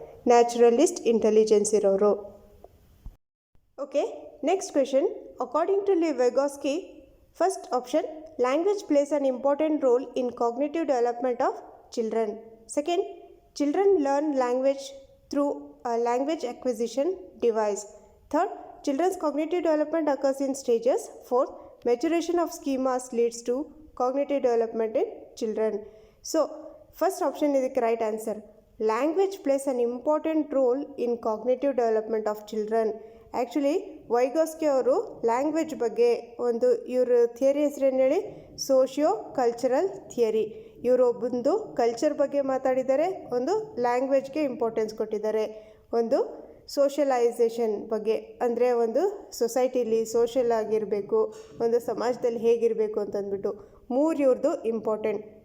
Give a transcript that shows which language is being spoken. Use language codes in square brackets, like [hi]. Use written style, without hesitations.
[en] naturalist intelligence [kn] ಇರೋರು. [en] Okay, next question. According to Vygotsky, first option, language plays an important role in cognitive development of children. Second, children learn language through a language acquisition device. Third, children's cognitive development occurs in stages. Fourth, maturation of schemas leads to cognitive development in children. So, first option is the right answer. Language plays an important role in cognitive development of children. [kn] Actually ವೈಗೋಸ್ಕಿ ಅವರು language ಬಗ್ಗೆ ಇವ್ರ theory ಹೆಸರೇನು ಹೇಳಿ? Socio cultural theory. ಇವರು ಒಂದು culture ಬಗ್ಗೆ ಮಾತಾಡಿದ್ದಾರೆ, ಒಂದು ಲ್ಯಾಂಗ್ವೇಜ್ಗೆ ಇಂಪಾರ್ಟೆನ್ಸ್ ಕೊಟ್ಟಿದ್ದಾರೆ, ಒಂದು ಸೋಷಲೈಸೇಷನ್ ಬಗ್ಗೆ, ಅಂದರೆ ಒಂದು ಸೊಸೈಟಿಲಿ ಸೋಷಲ್ ಆಗಿರಬೇಕು, ಒಂದು ಸಮಾಜದಲ್ಲಿ ಹೇಗಿರಬೇಕು ಅಂತಂದ್ಬಿಟ್ಟು 3 ಇವ್ರದ್ದು ಇಂಪಾರ್ಟೆಂಟ್.